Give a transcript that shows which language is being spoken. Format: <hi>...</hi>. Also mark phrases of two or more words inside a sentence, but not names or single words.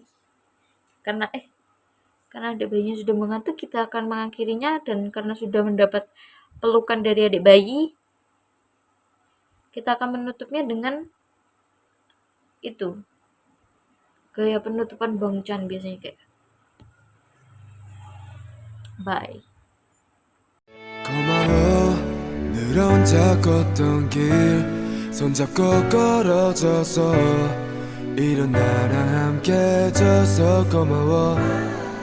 <id>Karena adik bayinya sudah mengantuk, kita akan mengakhirinya. Dan karena sudah mendapat pelukan dari adik bayi, kita akan menutupnya dengan itu, gaya penutupan Bang Chan biasanya kayak bye.</id> <ko>고마워 늘 혼자 걷던 길 손잡고 걸어줘서 이런 나랑 함께 해줘서 고마워</ko>